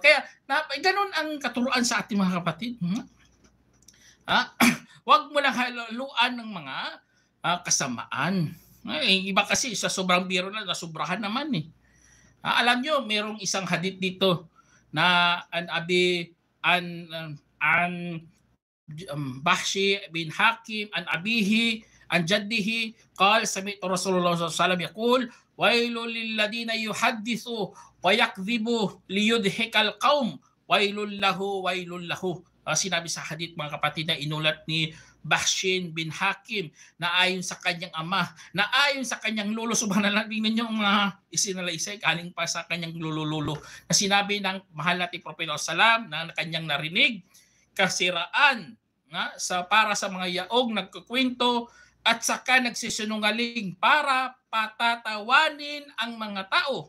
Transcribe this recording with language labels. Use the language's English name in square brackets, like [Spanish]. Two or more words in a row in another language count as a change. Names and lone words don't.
[Filipino] Kaya ganun ang katuruan sa ating mga kapatid. Huwag mo lang haluan ng mga kasamaan. Iba kasi sa sobrang biro na nasubrahan naman alam nyo, mayroong isang hadith dito na [Arabic] بهز بن حكيم عن أبيه عن جده قال سمعت رسول الله صلى الله عليه وسلم يقول ويل للذين يحدث ويكذب ليضحك القوم ويل له. [Filipino] Sinabi sa hadith mga kapatid na inulat ni Bahshin bin Hakim na ayon sa kanyang ama, na ayon sa kanyang lolo, subhanallah, tingnan niyo ang mga isinalaysay galing pa sa kanyang lolo na sinabi ng mahal nating Propeta sallam na kanyang narinig, kasiraan para sa mga yaong nagkukwento at saka nagsisinungaling para patatawanin ang mga tao.